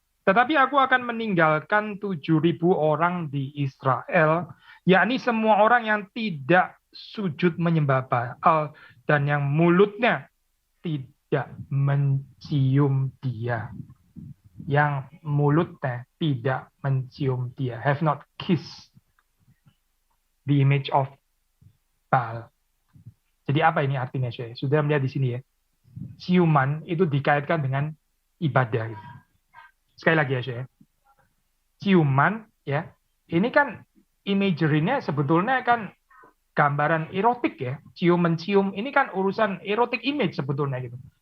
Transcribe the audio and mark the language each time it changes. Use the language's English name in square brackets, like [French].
[Indonesian] Tetapi aku akan meninggalkan 7.000 orang di Israel, yakni semua orang yang tidak sujud menyembah Baal dan yang mulutnya tidak mencium dia. Yang mulutnya tidak mencium dia. [English] Have not kissed the image of Baal. [Indonesian] Jadi apa ini artinya, saya? Sudah melihat di sini ya. Ciuman itu dikaitkan dengan ibadah. Sekali lagi ya, saya. Ciuman ya. Ini kan imagery-nya sebetulnya kan gambaran erotik ya. Cium-mencium ini kan urusan erotik image sebetulnya gitu.